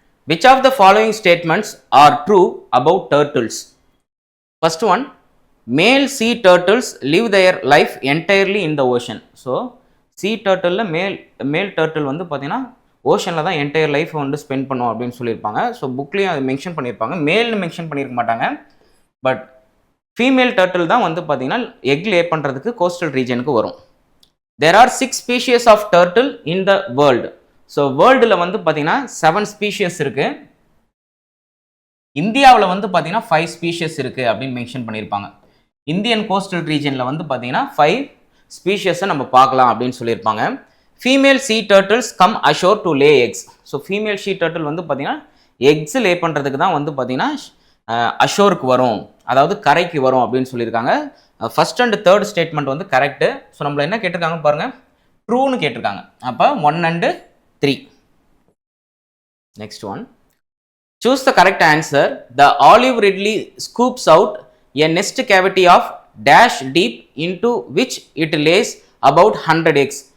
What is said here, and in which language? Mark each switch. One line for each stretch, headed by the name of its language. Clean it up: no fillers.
English: Which of the following statements are true about turtles? First one, male sea turtles live their life entirely in the ocean. So sea turtle male turtle
Tamil: வந்து பார்த்தீங்கன்னா ஓஷனில் தான் entire life வந்து spend பண்ணும் அப்படின்னு சொல்லியிருப்பாங்க. So புக்லேயும் அது mention பண்ணியிருப்பாங்க. மேல்னு mention பண்ணியிருக்க மாட்டாங்க. பட் ஃபீமேல் டர்ட்டில் தான் வந்து பார்த்தீங்கன்னா எக் லே பண்ணுறதுக்கு கோஸ்டல் ரீஜனுக்கு வரும்.
English: There are 6 species of turtle in the world.
Tamil: So வேர்ல்டில் வந்து பார்த்தீங்கன்னா 7 ஸ்பீஷியஸ் இருக்குது. இந்தியாவில் வந்து பார்த்தீங்கன்னா 5 ஸ்பீஷியஸ் இருக்குது அப்படின்னு மென்ஷன் பண்ணியிருப்பாங்க. இந்தியன் கோஸ்டல் ரீஜனில் வந்து பார்த்தீங்கன்னா 5 ஸ்பீஷியஸை நம்ம பார்க்கலாம் அப்படின்னு சொல்லியிருப்பாங்க.
English: Female sea turtles come ashore to lay eggs.
Tamil: So female sea turtle வந்து பார்த்தீங்கன்னா எக்ஸ் லே பண்ணுறதுக்கு தான் வந்து பார்த்தீங்கன்னா அஷோருக்கு வரும், அதாவது கரைக்கு வரும் அப்படின்னு சொல்லியிருக்காங்க. ஃபர்ஸ்ட் அண்ட் தேர்ட் ஸ்டேட்மெண்ட் வந்து கரெக்டு. ஸோ நம்மள என்ன கேட்டிருக்காங்க பாருங்கள், ட்ரூன்னு கேட்டிருக்காங்க. அப்போ 1 and 3.
English: Next one, choose the correct answer. The olive ridley scoops out a nest cavity of dash deep into which it lays about 100 eggs.